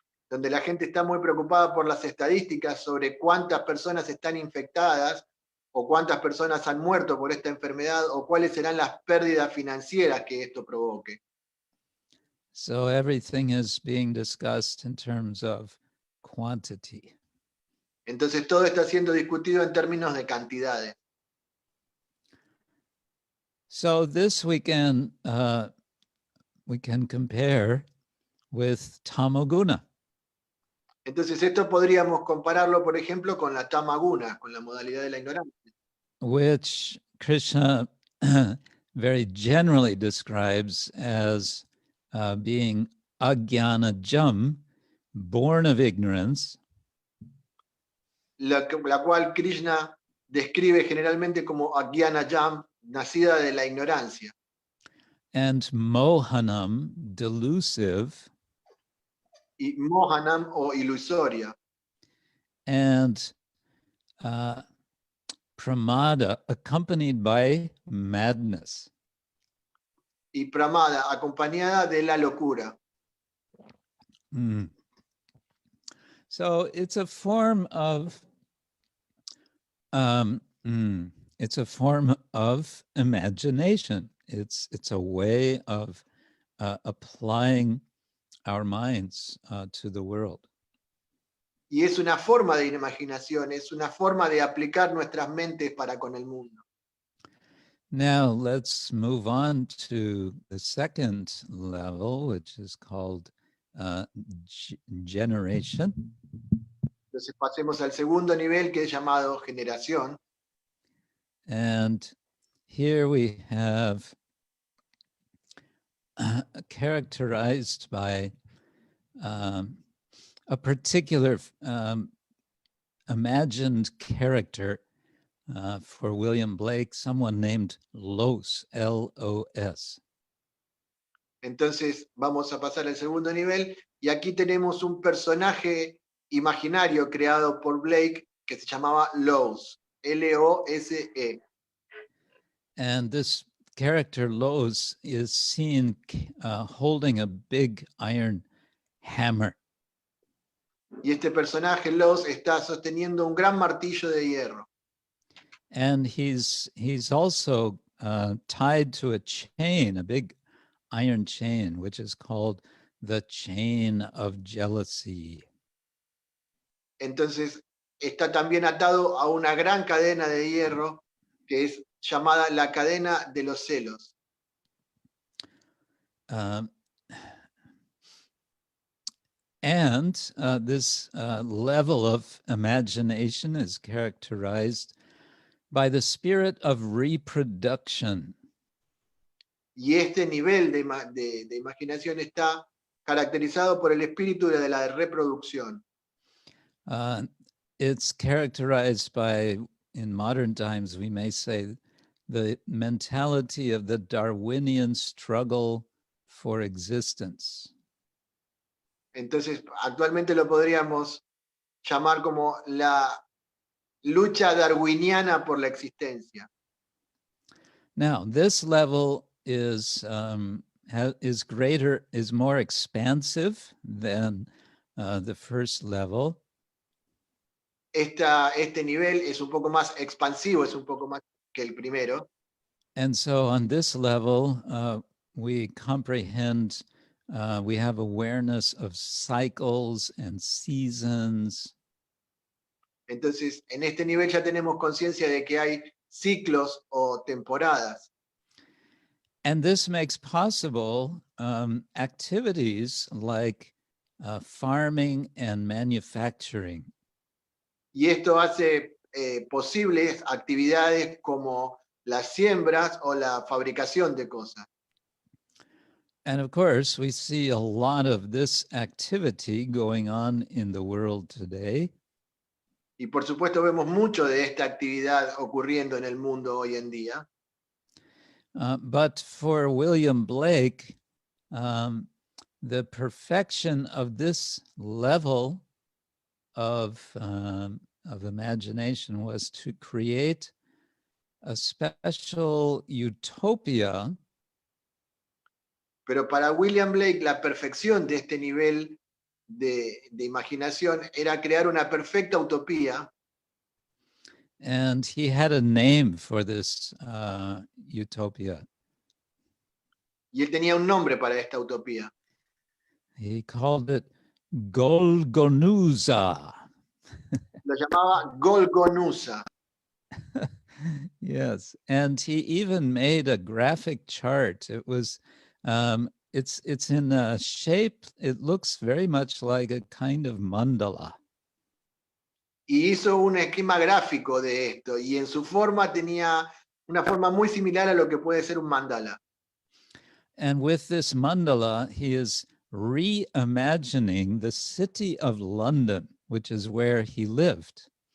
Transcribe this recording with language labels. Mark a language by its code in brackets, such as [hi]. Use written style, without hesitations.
[es] Donde la gente está muy preocupada por las estadísticas sobre cuántas personas están infectadas o cuántas personas han muerto por esta enfermedad, o cuáles serán las pérdidas financieras que esto provoque. [en] So everything is being discussed in terms of quantity. [es] Entonces todo está siendo discutido en términos de cantidades. [en] So this weekend, we can compare with tamoguna. [es] Entonces esto podríamos compararlo, por ejemplo, con la tamaguna, con la modalidad de la ignorancia, [en] Which Krishna very generally describes as being ajnanajam, born of ignorance, [es] la cual Krishna describe generalmente como ajnanajam, nacida de la ignorancia, [en] and mohanam, delusive, [es] y mohanam o ilusoria, [en] and pramada, accompanied by madness. [es] y pramada, acompañada de la locura. Mm. [en] So it's a form of it's a form of imagination. It's a way of applying our minds to the world. [es] Y es una forma de imaginación, es una forma de aplicar nuestras mentes para con el mundo. [en] Now let's move on to the second level, which is called generation. [es] Entonces pasemos al segundo nivel, que es llamado generación. [en] And here we have characterized by a particular imagined character for William Blake, someone named Los, L-O-S. [es] Entonces vamos a pasar al segundo nivel, y aquí tenemos un personaje imaginario creado por Blake que se llamaba Los, L-O-S-E. [en] And this character Los is seen holding a big iron hammer. [es] Y este personaje Los está sosteniendo un gran martillo de hierro. [en] And he's also tied to a chain, a big iron chain, which is called the chain of jealousy. [es] Entonces está también atado a una gran cadena de hierro que es llamada la cadena de los celos. [en] This level of imagination is characterized by the spirit of reproduction. [es] Y este nivel de imaginación está caracterizado por el espíritu de la reproducción. [en] It's characterized by, in modern times, we may say, the mentality of the Darwinian struggle for existence. [es] Entonces, actualmente lo podríamos llamar como la lucha darwiniana por la existencia. [en] Now, this level is greater, is more expansive than the first level. [es] Este nivel es un poco más expansivo, es un poco más que el primero. [en] And so on this level, we comprehend, we have awareness of cycles and seasons. [es] Entonces, en este nivel ya tenemos conciencia de que hay ciclos o temporadas. [en] And this makes possible activities like farming and manufacturing. [es] Y esto hace posibles actividades como las siembras o la fabricación de cosas. [en] And of course, we see a lot of this activity going on in the world today. [es] Y por supuesto vemos mucho de esta actividad ocurriendo en el mundo hoy en día. [en] But for William Blake, the perfection of this level of imagination was to create a special utopia. [es] Pero para William Blake, la perfección de este nivel de imaginación era crear una perfecta utopía. [en] And he had a name for this utopia. [es] Y él tenía un nombre para esta utopía. [en] He called it Golgonusa. [es] Lo llamaba Golgonusa. [en] Yes, and he even made a graphic chart. It was, it's in a shape, it looks very much like a kind of mandala. [es] Y hizo un esquema gráfico de esto, y en su forma tenía una forma muy similar a lo que puede ser un mandala. [en] And with this mandala, he is reimagining the city of London, which is where he lived.